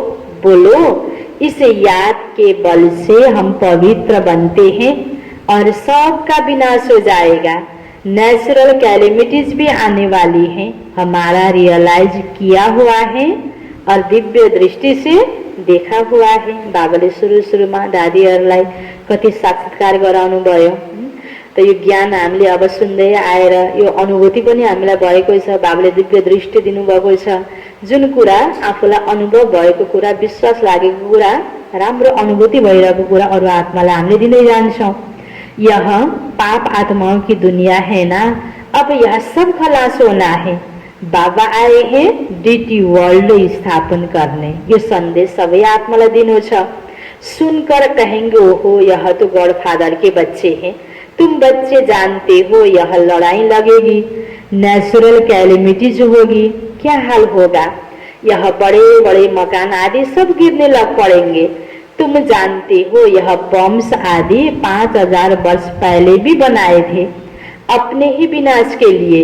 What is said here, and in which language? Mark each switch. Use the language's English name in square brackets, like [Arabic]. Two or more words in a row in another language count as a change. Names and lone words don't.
[Hindi] बोलो, इस याद के बल से हम पवित्र बनते हैं और सबका विनाश हो जाएगा। [English] natural calamities [Hindi] भी आने वाली हैं, हमारा रियलाइज किया हुआ है और दिव्य दृष्टि से देखा हुआ है। [Nepali] बाबाले सुरु में दादीहरूलाई कति साक्षात्कार गराउनु भयो। त यो ज्ञान हामीले अब सुन्दै आएर यो अनुभूति पनि हामीलाई भएको छ। बाबाले दिव्य दृष्टि दिनुभएको छ। जुन कुरा आफूलाई अनुभव भएको कुरा, विश्वास लागेको कुरा, राम्रो अनुभूति भइरहेको कुरा अरू आत्मालाई हामीले दिँदै जान्छौँ। [Hindi] यह पाप आत्माओं की दुनिया है ना, अब यह सब खलास होना है। बाबा आए हैं [English] deity world [Hindi] स्थापन करने। [Nepali] यो संदेश सबै आत्मालाई दिनु छ। [Hindi] सुनकर कहेंगे ओहो, यह तो [English] God father [Hindi] के बच्चे हैं। तुम बच्चे जानते हो यह लड़ाई लगेगी, [English] natural calamities [Hindi] होगी, क्या हाल होगा। यह बड़े बड़े मकान आदि सब गिरने लग पड़ेंगे। तुम जानते हो यह बम्स आदि 5000 वर्ष पहले भी बनाए थे अपने ही विनाश के लिए।